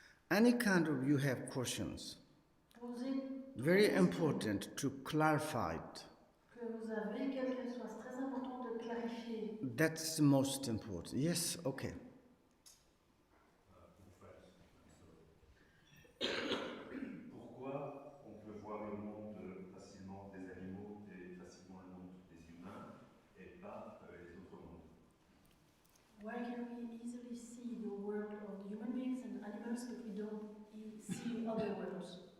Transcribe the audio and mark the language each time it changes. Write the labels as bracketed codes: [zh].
[en] Any kind of you have questions. Very important to clarify it. [fr] Que vous avez, quelle qu'elle soit, c'est très important de clarifier. [en] That's the most important. Yes, okay. [fr] Pourquoi on peut voir le monde facilement des animaux et facilement le monde des humains et pas les autres mondes? [en] Why can we easily see the world of the human beings and animals, but we don't see other worlds?